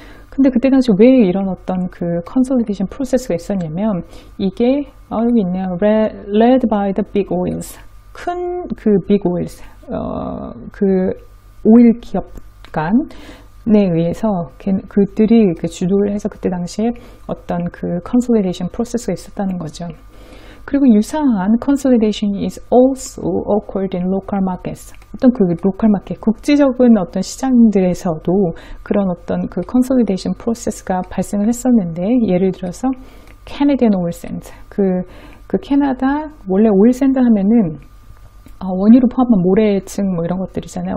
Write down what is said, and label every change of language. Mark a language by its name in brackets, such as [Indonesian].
[Korean] 근데 그때 당시 왜 이런 어떤 그 컨솔리데이션 프로세스가 있었냐면 이게 여기 있네요. [English] led by the big oils. [Korean] 큰 그 [English] big oils. [Korean] 그 오일 기업 간에 의해서 그들이 주도를 해서 그때 당시에 어떤 그 컨솔리데이션 프로세스가 있었다는 거죠. 그리고 유사한 [English] consolidation is also occurred in local markets. [Korean] 어떤 그 로컬 마켓, 국지적인 어떤 시장들에서도 그런 어떤 그 consolidation 프로세스가 발생을 했었는데, 예를 들어서 Canadian Oil Sands. 그 캐나다 원래 오일 샌드 하면은 원유로 포함한 모래층 뭐 이런 것들이잖아요.